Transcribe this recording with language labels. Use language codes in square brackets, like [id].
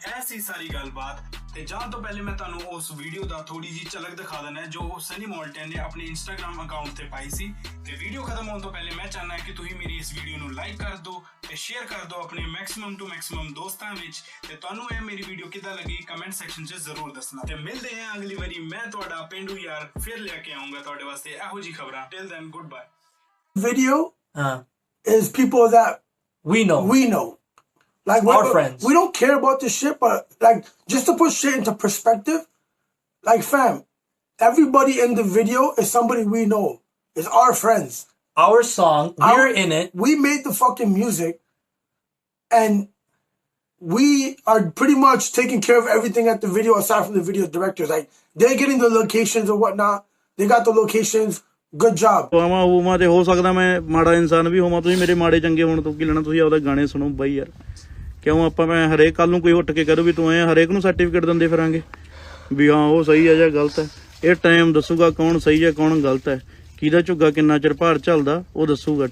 [pa] ਤੇ ਐਸੀ ਸਾਰੀ ਗੱਲਬਾਤ ਤੇ ਜਾਣ ਤੋਂ ਪਹਿਲੇ ਮੈਂ ਤੁਹਾਨੂੰ ਉਸ ਵੀਡੀਓ ਦਾ ਥੋੜੀ ਜੀ ਝਲਕ ਦਿਖਾ ਦੇਣਾ ਜੋ ਸਨੀ ਮੌਲਟਨ ਨੇ ਆਪਣੇ ਇੰਸਟਾਗ੍ਰਾਮ ਅਕਾਊਂਟ ਤੇ ਪਾਈ ਸੀ। ਤੇ ਵੀਡੀਓ ਖਤਮ ਹੋਣ ਤੋਂ ਪਹਿਲੇ ਮੈਂ ਚਾਹਨਾ ਕਿ ਤੁਸੀਂ ਮੇਰੀ ਇਸ ਵੀਡੀਓ ਨੂੰ ਲਾਈਕ ਕਰ ਦਿਓ ਤੇ ਸ਼ੇਅਰ ਕਰ ਦਿਓ ਆਪਣੇ [en] maximum to maximum [pa] ਦੋਸਤਾਂ ਵਿੱਚ। ਤੇ ਤੁਹਾਨੂੰ ਇਹ ਮੇਰੀ ਵੀਡੀਓ ਕਿੱਦਾਂ ਲੱਗੀ ਕਮੈਂਟ ਸੈਕਸ਼ਨ 'ਚ ਜ਼ਰੂਰ ਦੱਸਣਾ। ਤੇ ਮਿਲਦੇ ਹਾਂ ਅਗਲੀ ਵਾਰੀ ਮੈਂ ਤੁਹਾਡਾ ਪਿੰਡੂ ਯਾਰ ਫਿਰ ਲੈ ਕੇ ਆਉਂਗਾ ਤੁਹਾਡੇ ਵਾਸਤੇ ਇਹੋ ਜੀ ਖਬਰਾਂ। [en] Till then goodbye. Video is people that we know. Like our friends. We don't care about this shit, but like just to put shit into perspective, like fam, everybody in the video is somebody we know. It's our friends. Our song, we're in it. We made the fucking music and we are pretty much taking care of everything at the video aside from the video directors. Like they're getting the locations or whatnot. They got the locations. Good job. [pa] ਹੋਵਾਂ ਤੇ ਹੋ ਸਕਦਾ ਮੈਂ ਮਾੜਾ ਇਨਸਾਨ ਵੀ ਹੋਵਾਂ। ਤੁਸੀਂ ਮੇਰੇ ਮਾੜੇ ਚੰਗੇ ਹੋਣ ਤੋਂ ਕੀ ਲੈਣਾ? ਤੁਸੀਂ ਆਪਦੇ ਗਾਣੇ ਸੁਣੋ ਬਾਈ ਯਾਰ। ਕਿਉਂ ਆਪਾਂ ਮੈਂ ਹਰੇਕ ਕੱਲ ਨੂੰ ਕੋਈ ਉੱਠ ਕੇ ਕਰੂ ਵੀ ਤੂੰ ਐ ਹਰੇਕ ਨੂੰ ਸਰਟੀਫਿਕੇਟ ਦਿੰਦੇ ਫਿਰਾਂਗੇ ਵੀ ਹਾਂ ਉਹ ਸਹੀ ਹੈ ਜਾਂ ਗਲਤ ਹੈ। ਇਹ ਟਾਈਮ ਦੱਸੂਗਾ ਕੌਣ ਸਹੀ ਹੈ ਕੌਣ ਗਲਤ ਹੈ, ਕਿਹਦਾ ਝੁੱਗਾ ਕਿੰਨਾ ਚਿਰ ਭਾਰ ਚੱਲਦਾ ਉਹ ਦੱਸੂਗਾ।